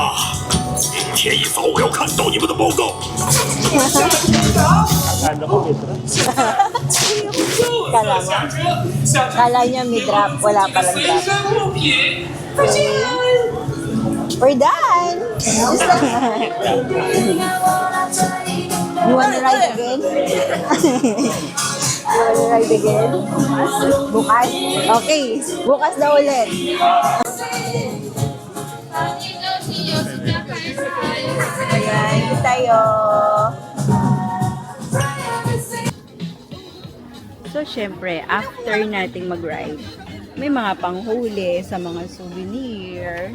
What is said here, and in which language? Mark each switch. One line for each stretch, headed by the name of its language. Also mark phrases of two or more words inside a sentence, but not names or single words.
Chinese: 明天一早我要看到你们的报告。
Filipino: Kala mo? Kala niya may drop. Wala palang drop.
English: We're done! You wanna ride again? You wanna ride again?
Filipino: Bukas? Okay. Bukas na ulit. Ayan, ito tayo. So, syempre, after nating mag-ride, may mga panghuli sa mga souvenir.